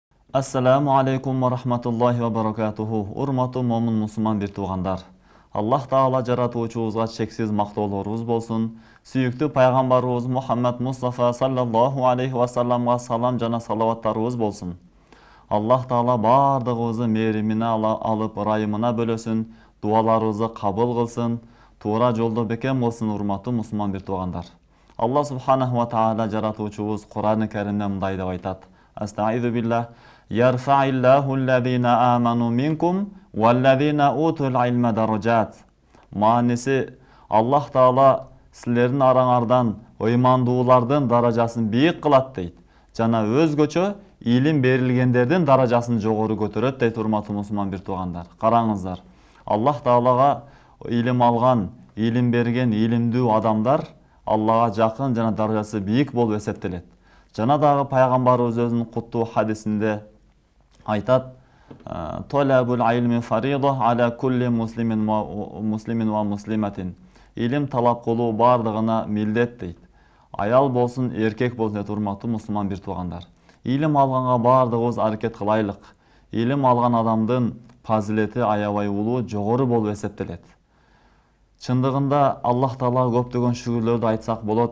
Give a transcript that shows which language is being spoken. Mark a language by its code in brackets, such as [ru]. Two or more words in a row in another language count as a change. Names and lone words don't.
[ar] السلام عليكم ورحمة الله وبركاته. [ky] Urmаттуу момун мусулман бир туугандар. Аллах Таала жаратуучубузга чексиз мактоолорубуз болсун. Сүйүктүү пайгамбарыбыз Мухаммад Мустафа [ar] صلى الله عليه وسلم [ky] салам жана салаваттарыбыз болсун. Аллах Таала бардыгыбызды мээримине алып, ырайымына бөлөсүн, дуаларыбызды кабыл кылсын, туура жолдо бекем кылсын, урматтуу мусулман бир туугандар. Аллах [ar] سبحانه وتعالى [ky] жаратуучубуз Кур'ан-ы Каримде мындай деп айтат. [ar] أستعيذ بالله. يرفع الله الذين آمنوا منكم والذين أوتوا العلم درجات. [ky] Manisi Allah Taala sizlerin arаңардан ыймандуулардын даражасын бийик кылат дейт. Жана өзгөчө илим берилгендердин даражасын жогору көтөрөт дейт, урматтуу мусулман бир туугандар. Караңыздар. Аллах Таалага илим алган, илим берген, илимдүү адамдар Аллага жакын жана даражасы бийик болуп эсептелет. Жана дагы пайгамбарыбыз өзүнүн куттуу хадисинде айтат: [ar] "طلب العلم فريضة على كل مسلم ومسلمة." [ky] Илим талап кылуу бардыгына милдет дейт. Аял болсун, эркек болсун дейт, урматтуу мусулман бир туугандар. Илим алганга бардыгыбыз аракет кылайлык. Илим алган адамдын фазилети аябай улуу, жогору болуп эсептелет. Чындыгында Аллах Таала көптөгөн шүгүрлөрдү айтсак болот.